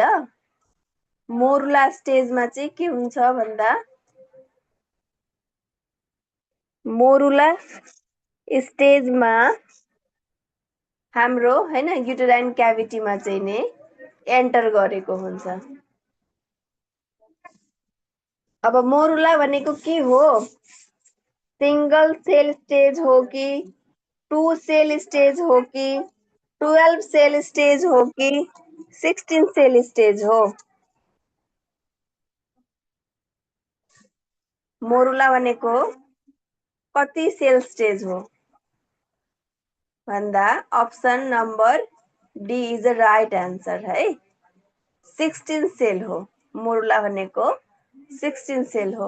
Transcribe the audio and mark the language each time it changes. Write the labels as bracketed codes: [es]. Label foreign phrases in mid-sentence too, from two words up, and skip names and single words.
[ne] मोरुला स्टेजमा चाहिँ के हुन्छ भन्दा मोरुला स्टेजमा हाम्रो हैन [en] uterine cavityमा [ne] चाहिँ नि एन्टर गरेको हुन्छ। अब मोरुला भनेको के हो? [en] single cell stage [ne] हो कि [en] 2 cell stage [ne] हो कि [en] 12 cell stage [ne] हो कि [en] 16 cell stage हो? [ne] मोरुला भनेको कति सेल स्टेज हो भन्दा [en] option number D is the right answer [ne] है। 16 सेल हो मोरुला भनेको, 16 सेल हो।